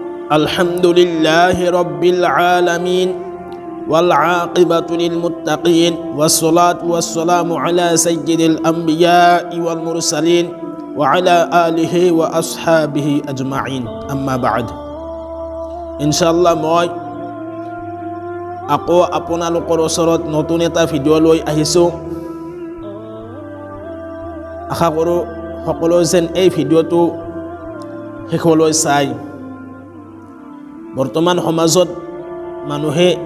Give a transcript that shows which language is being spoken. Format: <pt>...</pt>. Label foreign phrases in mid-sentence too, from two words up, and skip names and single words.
<ar>الحمد لله رب العالمين والعاقبة للمتقين والصلاة والسلام على سيد الأنبياء والمرسلين وعلى آله وأصحابه أجمعين أما بعد إن شاء الله মই</ar> <as>আকৌ আপোনালোকৰ ওচৰত নতুন এটা ভিডিও লৈ আহিছো আশা কৰো সকলোৱে যেন এই ভিডিওটো শেষলৈ চাই বৰ্তমান সমাজত মানুহে</as>